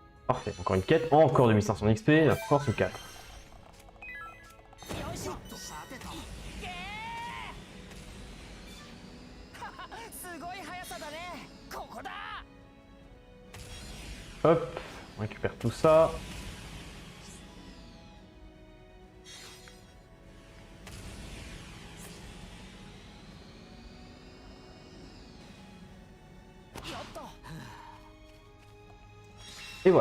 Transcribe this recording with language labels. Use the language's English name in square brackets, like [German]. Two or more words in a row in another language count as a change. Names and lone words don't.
[French] Parfait, encore une quête, encore 2500 XP, la force 4. [Japanese] すごい速さだね。ここだ。 [French] Hop, on récupère tout ça. Et voilà.